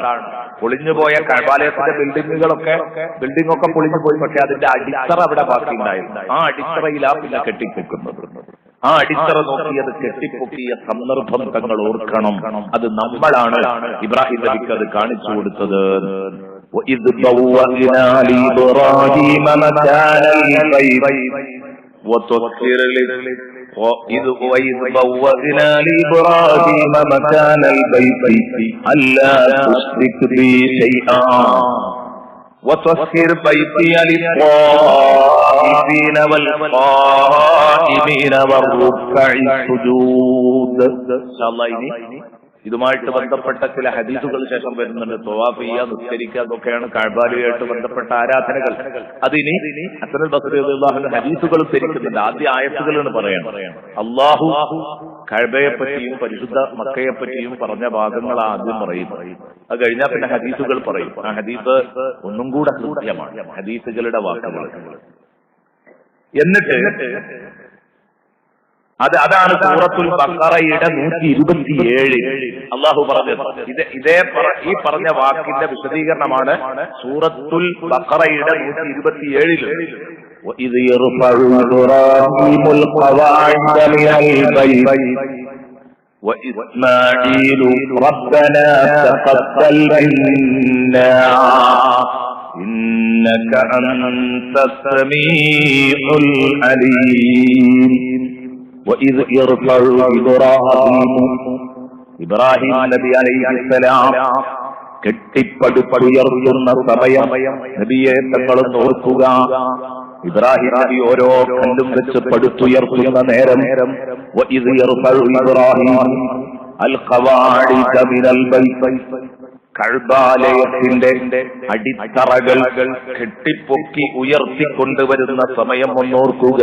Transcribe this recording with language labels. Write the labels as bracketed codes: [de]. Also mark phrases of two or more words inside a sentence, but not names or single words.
[ml] പൊളിഞ്ഞുപോയ കഅബാലയത്തിന്റെ ബിൽഡിംഗൊക്കെ പൊളിഞ്ഞുപോയി, പക്ഷെ അതിന്റെ അടിത്തറ അവിടെ ബാക്കിയുണ്ടായിരുന്നു. ആ അടിത്തറയിലാ പിന്നെ കെട്ടിപ്പൊക്കുന്നത്. ആ അടിത്തറ നോക്കിയത് കെട്ടിപ്പൊക്കിയ സന്ദർഭം തങ്ങൾ ഓർക്കണം. അത് നമ്മളാണ് ഇബ്രാഹിം നബിക്ക് അത് കാണിച്ചു കൊടുത്തത്. [ar] وَإِذْ بَوَّأْنَا لِإِبْرَاهِيمَ مَكَانَ الْبَيْتِ وتذكر وإذ بوأنا لإبراهيم مكان البيت ألا تشرك بي شيئا وتذكر بيتي للطائفين والقائمين والركع السجود. [ml] ഇതുമായിട്ട് ബന്ധപ്പെട്ട ചില ഹദീസുകൾ ശേഷം വരുന്നുണ്ട്. തവാഫ് ചെയ്യുക, നിസ്കരിക്കുക, അതൊക്കെയാണ് കഅബയുമായിട്ട് ബന്ധപ്പെട്ട ആരാധനകൾ. അതിനി ഹസൻ ബസ്രി [ar] رضي الله عنه [ml] ഹദീസുകൾ ഉദ്ധരിക്കുന്നുണ്ട്. ആദ്യ ആയത്തുകളാണ് പറയണം. അല്ലാഹു കഅബയെ പറ്റിയും പരിശുദ്ധ മക്കയെ പറ്റിയും പറഞ്ഞ ഭാഗങ്ങൾ ആദ്യം പറയും. അത് കഴിഞ്ഞാൽ പിന്നെ ഹദീസുകൾ പറയും. ആ ഹദീസ് ഒന്നും കൂടെ കൃത്യമാണ്, ഹദീസുകളുടെ വാക്കുകൾ. എന്നിട്ട് അതാണ് സൂറത്തുൽ ബഖറയുടെ 127 അല്ലാഹു പറഞ്ഞത്. ഈ പറഞ്ഞ വാക്കിന്റെ വിശദീകരണമാണ് സൂറത്തുൽ ബഖറയുടെ 127. [ar] وَإِذْ يَرْفَعُ إِبْرَاهِيمُ الْقَوَاعِدَ مِنَ الْبَيْتِ وَإِسْمَاعِيلُ رَبَّنَا تَقَبَّلْ مِنَّا إِنَّكَ أَنْتَ السَّمِيعُ الْعَلِيمُ. وَإِذْ يَرْفَعُ [ml] ഇബ്രാഹിം നബി അലൈഹിസ്സലാം കെട്ടിപ്പടുത്തുയർത്തുന്ന സമയം നബിയെ തങ്ങൾ ഓർക്കുക. ഇബ്രാഹിം നബി ഓരോ കല്ലും വെച്ച് പടുത്തുയർത്തുന്ന നേരം [ar] وإذ يرفع إبراهيم القواعد من البيت, [ml] കഅബാലയത്തിന്റെ അടിത്തറകൾ കെട്ടിപ്പൊക്കി ഉയർത്തിക്കൊണ്ടുവരുന്ന സമയം ഒന്നോർക്കുക.